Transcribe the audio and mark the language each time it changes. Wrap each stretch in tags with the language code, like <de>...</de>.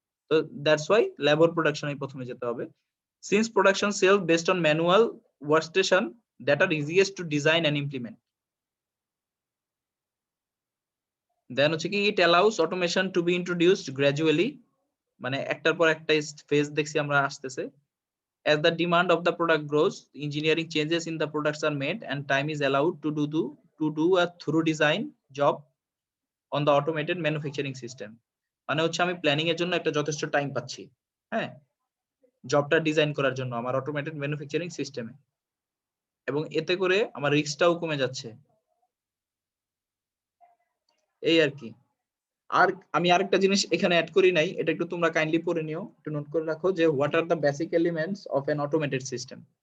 <en>তো that's why labour প্রোডাকশনে</en> <bn>প্রথমে যেতে হবে।</bn> <en>Since production cell based on manual workstation that are easiest to design and implement.</en> <bn>দেন হচ্ছে কি</bn> <en>it allows automation to be introduced gradually,</en> <bn>মানে একটার পর একটা ফেজ দেখছি আমরা আসতেছে।</bn> <en>As the demand of the product grows, engineering changes in the products are made and time is allowed to do a thorough design job on the automated manufacturing system।</en> <bn>মানে হচ্ছে আমি প্ল্যানিং এর জন্য একটা যথেষ্ট টাইম পাচ্ছি, হ্যাঁ, জবটা ডিজাইন করার জন্য আমার অটোমেটেড ম্যানুফ্যাকচারিং সিস্টেমে, এবং এতে করে আমার রিস্কটাও কমে যাচ্ছে। এই আর কি। আর আমি আরেকটা জিনিস এখানে অ্যাড করি নাই, এটা একটু তোমরা কাইন্ডলি পড়ে নিও, একটু নোট করে রাখো যে</bn> <en>What are the basic elements of an automated system.</en>